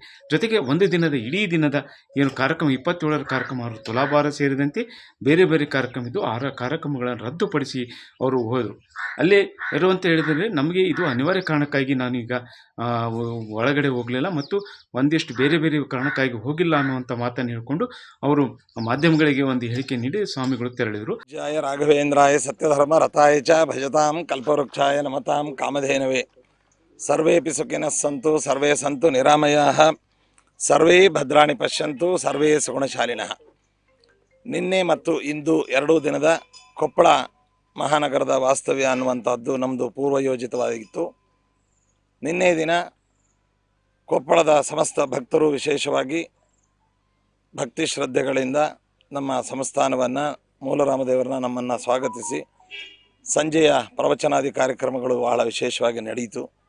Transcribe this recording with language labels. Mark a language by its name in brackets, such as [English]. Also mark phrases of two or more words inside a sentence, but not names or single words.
[Kannada] ಜೊತೆಗೆ ಒಂದು ದಿನದ ಇಡೀ ದಿನದ ಕಾರ್ಯಕ್ರಮ 27ರ ಕಾರ್ಯಕ್ರಮ ಅವರು ತುಲಾಭಾರ ಸೇರಿದಂತೆ ಬೇರೆ ಬೇರೆ ಕಾರ್ಯಕ್ರಮ ಇದ್ದು 6 ಕಾರ್ಯಕ್ರಮಗಳನ್ನು ರದ್ದುಪಡಿಸಿ ಅವರು ಹೋದರು. ಅಲ್ಲೇ ಇರುವಂತ ಹೇಳಿದರೆ ನಮಗೆ ಇದು ಅನಿವಾರ್ಯ ಕಾರಣಕ್ಕಾಗಿ ನಾನೀಗ ಒಳಗಡೆ ಹೋಗಲಿಲ್ಲ ಮತ್ತು ಒಂದಿಷ್ಟು ಬೇರೆ ಬೇರೆ ಕಾರಣಕ್ಕಾಗಿ ಹೋಗಿಲ್ಲ ಅನ್ನುವಂಥ ಮಾತನ್ನು ಹೇಳಿಕೊಂಡು ಅವರು ಮಾಧ್ಯಮಗಳಿಗೆ ಒಂದು ಹೇಳಿಕೆ ನೀಡಿ ಸ್ವಾಮಿಗಳು ತೆರಳಿದರು. [Sanskrit] ಜಯ ರಾಘವೇಂದ್ರಾಯ ಸತ್ಯಧರ್ಮ ರಥಾಯ ಚ ಭಜತಾಂ ಕಲ್ಪವೃಕ್ಷಾಯ ನಮತಾಂ ಕಾಮಧೇನವೇ ಸರ್ವೇಪಿ ಸುಖಿನಃ ಸಂತು ಸರ್ವೇ ಸಂತು ನಿರಾಮಯಾಃ ಸರ್ವೇ ಭದ್ರಾಣಿ ಪಶ್ಯಂತು ಸರ್ವೇ ಸುಗುಣಶಾಲಿನಃ. [Kannada] ನಿನ್ನೆ ಮತ್ತು ಇಂದು 2 ದಿನದ ಕೊಪ್ಪಳ ಮಹಾನಗರದ ವಾಸ್ತವ್ಯ ಅನ್ನುವಂಥದ್ದು ನಮ್ಮದು ಪೂರ್ವಯೋಜಿತವಾಗಿತ್ತು. ನಿನ್ನೆ ದಿನ ಕೊಪ್ಪಳದ ಸಮಸ್ತ ಭಕ್ತರು ವಿಶೇಷವಾಗಿ ಭಕ್ತಿ ಶ್ರದ್ಧೆಗಳಿಂದ ನಮ್ಮ ಸಂಸ್ಥಾನವನ್ನು ಮೂಲರಾಮದೇವರನ್ನ ನಮ್ಮನ್ನು ಸ್ವಾಗತಿಸಿ ಸಂಜೆಯ ಪ್ರವಚನಾದಿ ಕಾರ್ಯಕ್ರಮಗಳು ಬಹಳ ವಿಶೇಷವಾಗಿ ನಡೆಯಿತು.